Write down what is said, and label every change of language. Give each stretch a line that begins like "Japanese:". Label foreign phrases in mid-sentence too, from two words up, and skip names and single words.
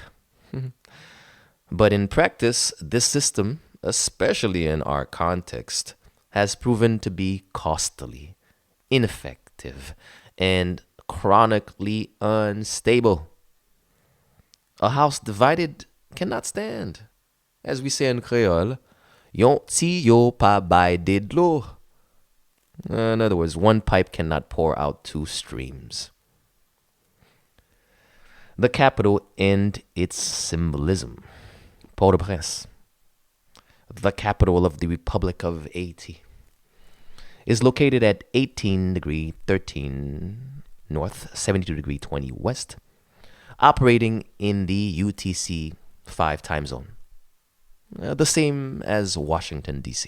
English: But in practice, this system, especially in our context, has proven to be costly, ineffective, and chronically unstable. A house divided cannot stand. As we say in Creole,
Haitian Creole: yon ti yo pa bay de d'lo.
English: In other words, one pipe cannot pour out two streams. The capital and its symbolism. Port-au-Prince, the capital of the Republic of Haiti, is located at 18 degree 13 north, 72 degree 20 west, operating in the UTC 5 time zone, the same as Washington, D.C.